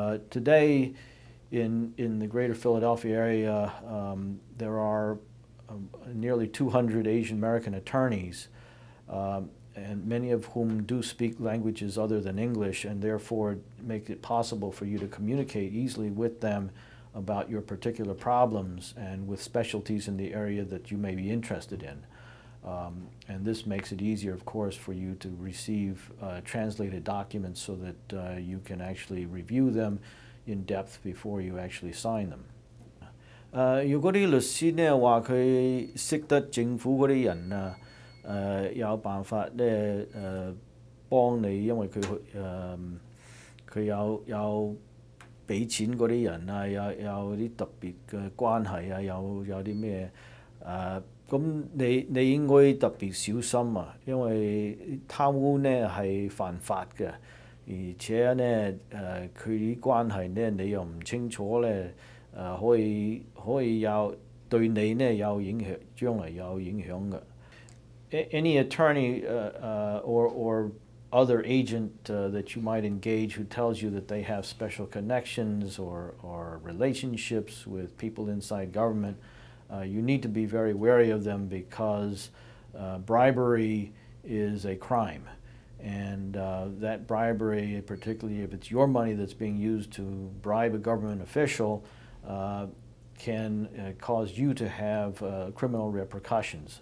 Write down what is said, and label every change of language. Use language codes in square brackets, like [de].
[en] Today, in the greater Philadelphia area, there are nearly 200 Asian American attorneys, and many of whom do speak languages other than English, and therefore make it possible for you to communicate easily with them about your particular problems and with specialties in the area that you may be interested in. And this makes it easier, of course, for you to receive translated documents so that you can actually review them in depth before you actually sign them. [yue] 如果啲律師呢話佢識得政府嗰啲人啊，有辦法呢幫你，因為佢有俾錢嗰啲人啊，有啲特別嘅關係啊，有啲咩咁你應該特別小心啊，因為貪污呢係犯法嘅，而且呢佢啲關係呢你又唔清楚呢，可以對你呢有影響，將來有影響嘅。 [en] Any attorney or other agent that you might engage who tells you that they have special connections or relationships with people inside government, you need to be very wary of them, because bribery is a crime. And that bribery, particularly if it's your money that's being used to bribe a government official, can cause you to have criminal repercussions.